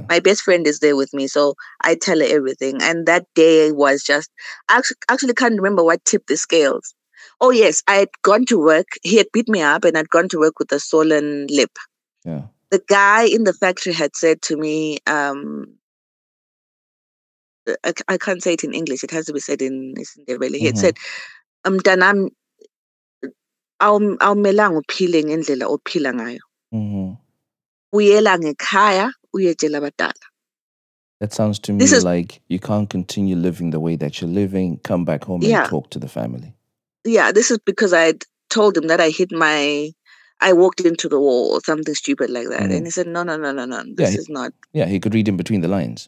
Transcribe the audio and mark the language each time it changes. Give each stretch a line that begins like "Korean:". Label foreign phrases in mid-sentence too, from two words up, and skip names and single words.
English: My best friend is there with me, so I tell her everything. And that day was just, I actually can't remember what tipped the scales. Oh yes, I had gone to work. He had beat me up, and I'd gone to work with a swollen lip. Yeah. The guy in the factory had said to me, I can't say it in English. It has to be said in isiNdebele. He had Mm-hmm. said,
North Ndebele: "Mntanami, awumelanga uphile ngendlela ophila ngayo. Mm-hmm. Buyela ngekhaya uyetshela abadala."
English: That sounds to This me is, like you can't continue living the way that you're living. Come back home and yeah, talk to the family. yeah. This is because I had told him that I walked into the wall or something stupid like that, and Mm. he said, "No, no, no, no, no. Yeah. This is not. Yeah. He could read in between the lines.